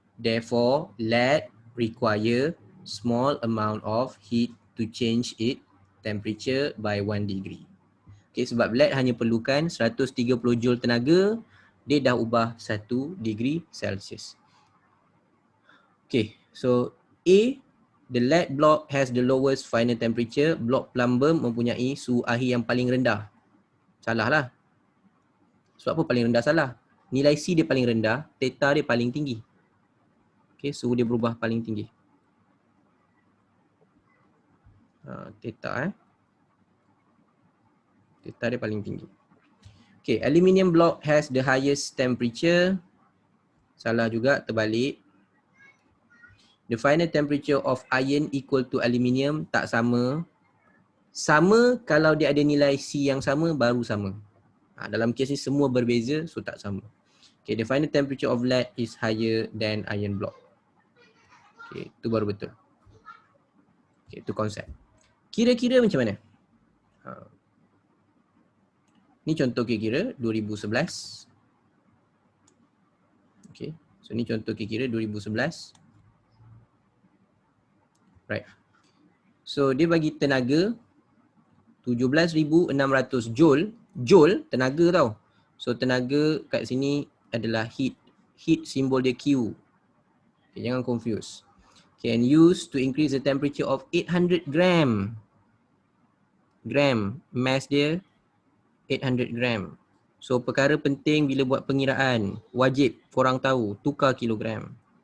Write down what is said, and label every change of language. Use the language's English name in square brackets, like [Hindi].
[English] Therefore, lead require small amount of heat to change its temperature by 1 degree. [Malay] Okay, sebab lead hanya perlukan 130 joule tenaga, dia dah ubah 1 degree Celsius. [English] Okay, so A, the lead block has the lowest final temperature. [Malay] Blok plumbum mempunyai suhu akhir yang paling rendah. Salah lah. Sebab apa paling rendah salah? Nilai C dia paling rendah, theta dia paling tinggi. Okay, suhu dia berubah paling tinggi. Theta dia paling tinggi. [English] Okay, aluminium block has the highest temperature. [Malay] Salah juga, terbalik. [English] The final temperature of iron equal to aluminium, [Malay] tak sama. Sama kalau dia ada nilai C yang sama, baru sama. Dalam kes ni semua berbeza, so tak sama. [English] Okay, the final temperature of lead is higher than iron block. [Malay] Okay, itu baru betul. Okay, itu konsep. Kira-kira macam mana? Ni contoh kira-kira 2011. Okay, so ni contoh kira-kira 2011. Right. So dia bagi tenaga 17,600 joule. Joule tenaga tau. So tenaga kat sini adalah heat. Heat simbol dia Q. Okay, jangan confuse. [English] Can use to increase the temperature of 800 gram. [Malay] Mass dia 800 gram. So perkara penting bila buat pengiraan, wajib korang tahu tukar kilogram.